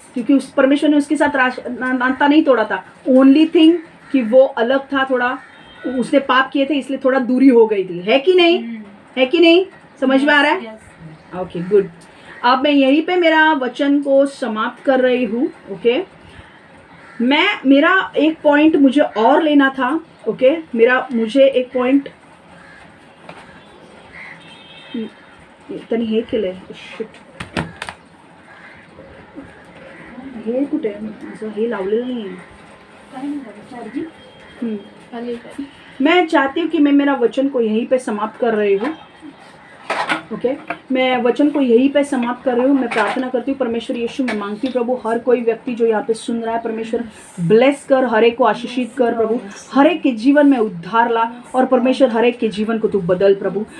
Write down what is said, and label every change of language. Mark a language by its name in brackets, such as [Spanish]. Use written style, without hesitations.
[Hindi] क्योंकि उस परमेश्वर ने उसके साथ नाता नहीं तोड़ा था। [English] only thing [Hindi] कि वो अलग था, थोड़ा उसने पाप किए थे इसलिए थोड़ा दूरी हो गई थी, है कि नहीं? है कि नहीं? समझ में आ रहा है? Okay, good. अब मैं यहीं पे मेरा वचन को समाप्त कर रही हूँ। ओके, मेरा एक पॉइंट मुझे और लेना था। ओके, मुझे एक पॉइंट [Marathi] तनी हे केले, शिट, हे कुठे असं हे लावलेलं नाही आहे। [Hindi] मैं चाहती हूँ कि मैं मेरा वचन को यहीं पे समाप्त कर रही हूँ। ओके, मैं वचन को यहीं पे समाप्त कर रही हूँ। मैं प्रार्थना करती हूँ परमेश्वर यीशु, मैं मांगती हूँ प्रभु हर कोई व्यक्ति जो यहाँ पे सुन रहा है, परमेश्वर ब्लेस कर, हर एक को आशीषित कर प्रभु, हर एक के जीवन में उद्धार ला और परमेश्वर हर एक के जीवन को तू बदल प्रभु।